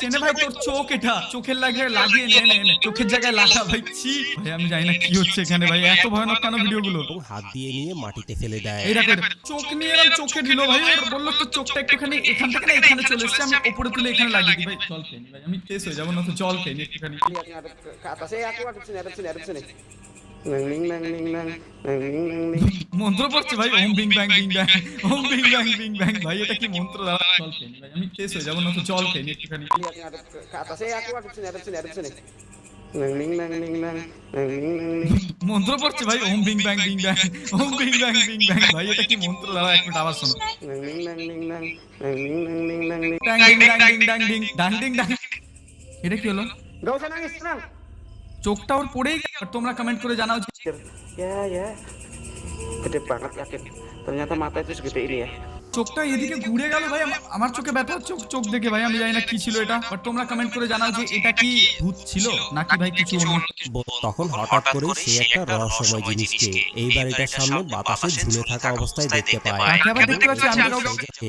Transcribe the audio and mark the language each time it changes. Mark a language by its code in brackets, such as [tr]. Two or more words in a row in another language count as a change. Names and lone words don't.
[bn] নে ভাই তোর চোখ, এটা চোখের লাগিয়ে নে চোখের জায়গায় লাগা ভাই। ছি ভাই আমি জানি না কি হচ্ছে এখানে ভাই, এত ভয়ানক কেন ভিডিওগুলো। হাত দিয়ে নিয়ে মাটিতে ফেলে দেয়। এই দেখো চোখ নিয়ে এরকম চোখে দিল ভাই, ওর বললো তো চোখটা একটুখানি এখান থেকে না এখানে চলে এসেছে, আমি উপরে তুলে এখানে লাগিয়ে দিই। ভাই জল খেয়ে নি ভাই, আমি শেষ হয়ে যাবো না তো, জল খেয়ে নি একটুখানি। [id] Ke atasnya aku adep sini. Neng neng neng neng neng neng neng neng. [bn] মন্ত্র পড়ছে ভাই, ওম বিং ব্যাং বিং ব্যাং, ওম বিং ব্যাং বিং ব্যাং। ভাই এটা কি মন্ত্র? জল খেয়ে নি ভাই, আমি শেষ হয়ে যাবো না তো, জল খেয়ে নি একটুখানি। [id] Lihat yang adep ke atasnya aku adep sini. Neng neng neng neng neng neng neng neng neng. [bn] মন্ত্র পড়ছে ভাই, ওম বিং ব্যাং বিং ব্যাং, ওম বিং ব্যাং বিং ব্যাং। ভাই এটা কি মন্ত্র? দাঁড়াও এক মিনিট আবার শোনো। Neng neng neng neng neng neng neng neng neng neng neng. ডাং ডিং ডাং ডিং ডাং ডিং ডাং ডিং ডাং। এটা কি হলো? [id] Gak usah nangis, tenang. [bn] চোখটা ওর পড়েই গেল। আর তোমরা কমেন্ট করে জানাও যে [id] Ya. Gede banget yakin. Ternyata mata itu segede ini ya. [bn] চোখটা এদিকে ঘুরে গেল ভাই, আমার চোখে ব্যথা হচ্ছে চোখ দেখে ভাই, আমি জানি না কি ছিল এটা। বাট তোমরা কমেন্ট করে জানাও যে এটা কি ভূত ছিল নাকি ভাই কিছু অন্য। তখন হঠাৎ করে সে একটা রহস্যময় জিনিসকে এই বাড়িটার সামনে বাতাসে ঝুলে থাকা অবস্থায় দেখতে পায়। তাকে আবার দেখতে পাচ্ছি আমি কাউকে।